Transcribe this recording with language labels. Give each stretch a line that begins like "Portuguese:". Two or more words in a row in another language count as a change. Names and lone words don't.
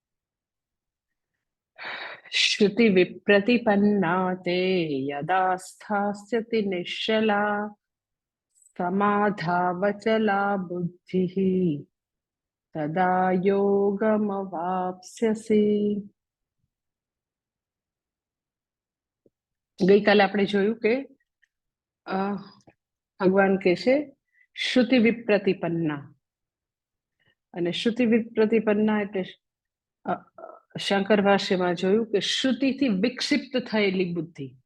Sanskrit: श्रुति विप्रतिपन्ना ते यदा स्थास्यति निश्चला समाधावचला बुद्धिः तदा योगमवाप्स्यसि।
Gujarati: ગઈકાલે આપણે જોયું કે ભગવાન કહે છે
Sanskrit: શ્રુતિ વિપ્રતિપન્ના,
Gujarati: અને
Sanskrit: શ્રુતિ વિપ્રતિપન્ના
Gujarati: એટલે શંકર ભાષ્યમાં જોયું કે શ્રુતિથી વિક્ષિપ્ત થયેલી બુદ્ધિ.